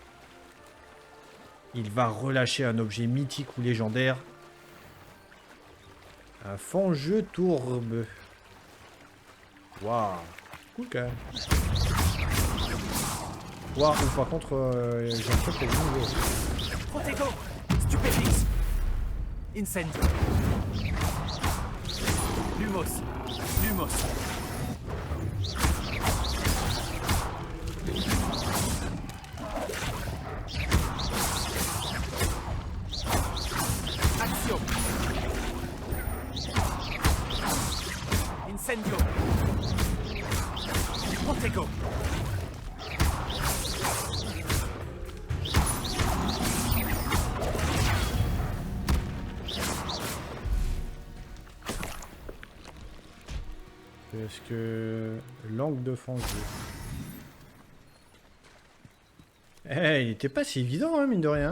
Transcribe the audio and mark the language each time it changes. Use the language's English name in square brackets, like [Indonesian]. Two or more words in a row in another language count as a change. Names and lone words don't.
[French] Il va relâcher un objet mythique ou légendaire. Un fangeux tourbe. Waouh. Cool quand même. Waouh, par contre, j'ai l'impression qu'il y a du nouveau. Protego! Stupefix! Incendio! Lumos! Lumos! Accio! Incendio! Protego! Est-ce que... Langue de fangeux. Eh, il était pas si évident, hein, mine de rien.